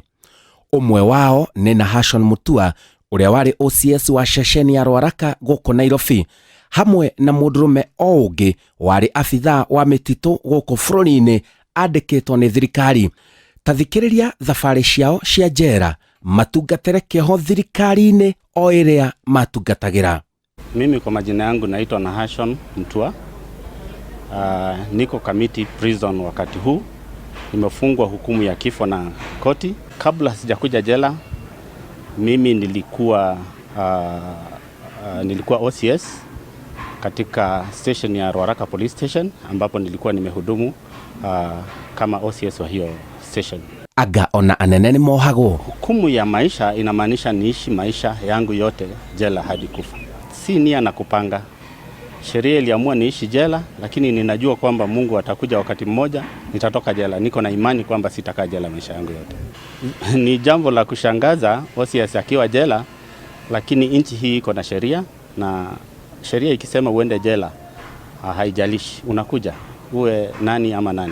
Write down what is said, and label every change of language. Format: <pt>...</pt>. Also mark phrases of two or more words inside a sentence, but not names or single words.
<ki>Ũmwe wao nĩ Nahashon Mutua ũrĩa warĩ OCS wa ceceni ya Ruaraka gũkũ Nairobi, hamwe na mũndũrũme o ũngĩ warĩ abithaa wa mĩtitũ gũkũ bũrũri-inĩ andĩkĩtwo nĩ thirikari. Tathikĩrĩria thabarĩ ciao cia njera matungatĩre kĩoho thirikari-inĩ o ĩrĩa matungatagĩra.</ki> <sw>Mimi kwa majina yangu naitwa Nahashon Mutua. Niko Kamiti prison wakati huu. Nimefungwa hukumu ya kifo na koti. Kabla sijakuja jela, mimi nilikuwa OCS katika station ya Ruaraka Police Station, ambapo nilikuwa nimehudumu kama OCS wa hiyo station.</sw> <ki>Aga ona anene ni mohagwo.</ki> <sw>Hukumu ya maisha inamaanisha niishi maisha yangu yote jela hadi kufa. Si nia na kupanga. Sheria iliamua niishi jela, lakini ninajua kwamba Mungu atakuja wakati mmoja nitatoka jela. Niko na imani kwamba sitakaa jela maisha yangu yote. Ni jambo la kushangaza OCS akiwa jela, lakini nchi hii iko na sheria, na sheria ikisema uende jela haijalishi unakuja uwe nani ama nani.</sw>